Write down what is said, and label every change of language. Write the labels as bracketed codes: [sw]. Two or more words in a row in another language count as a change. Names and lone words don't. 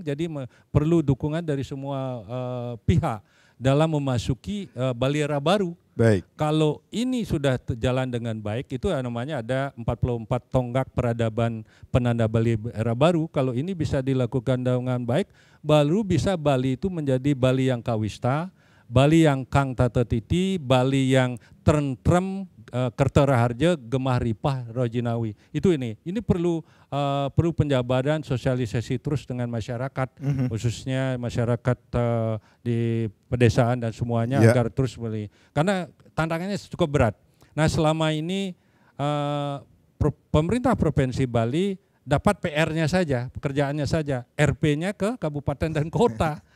[id] Jadi perlu dukungan dari semua pihak dalam memasuki Bali Era Baru. Baik. Kalau ini sudah jalan dengan baik, itu namanya ada 44 tonggak peradaban penanda Bali Era Baru. Kalau ini bisa dilakukan dengan baik, baru bisa Bali itu menjadi Bali yang kawista, Bali yang [jv] kang tata titi, [id] Bali yang [jv] tentrem, kerteraharja, gemah ripah, rojinawi. [id] Itu ini perlu penjabaran, sosialisasi terus dengan masyarakat, khususnya masyarakat di pedesaan dan semuanya agar terus beli. Karena tantangannya cukup berat. Nah selama ini pemerintah Provinsi Bali dapat PR-nya saja, pekerjaannya saja, RP-nya ke kabupaten dan kota.